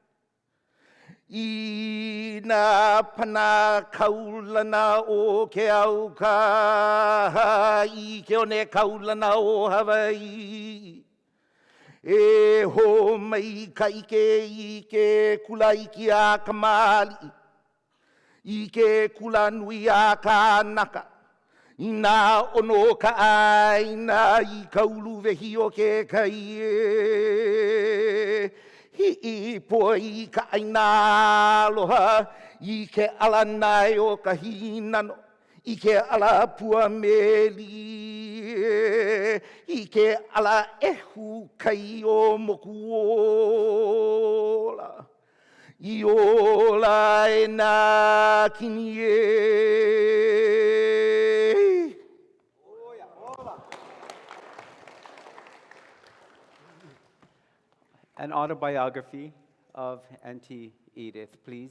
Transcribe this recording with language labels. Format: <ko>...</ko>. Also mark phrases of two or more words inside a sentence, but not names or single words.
<haw>I nā pana kaulana o ke au ka I ke one kaulana o Hawai'i E ho mai ka i ke kula iki a ka mali I ke kula nui a Kanaka I nā ono ka aina I ka ulu vehi o ke kai Hi po I ka aina aloha I ke ala nai o ka hinano I ke ala pua meli I ke ala ehu kai o moku ola I ola e nā kini e.</haw> <en>An autobiography of Auntie Edith, please.</en>